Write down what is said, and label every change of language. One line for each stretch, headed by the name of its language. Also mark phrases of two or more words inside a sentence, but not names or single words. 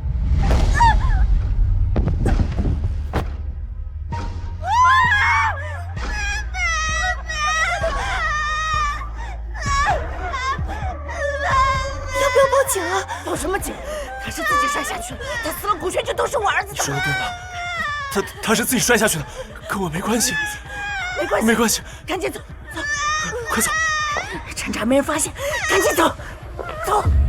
Chinese: 要不要報警啊？報什麼警？他是自己摔下去了，他死了，股權就都是我兒子的。你說的對嗎？他是自己摔下去的，跟我沒關係。沒關係，沒關係。趕緊走，走，快走！趁着沒人發現，趕緊走，走。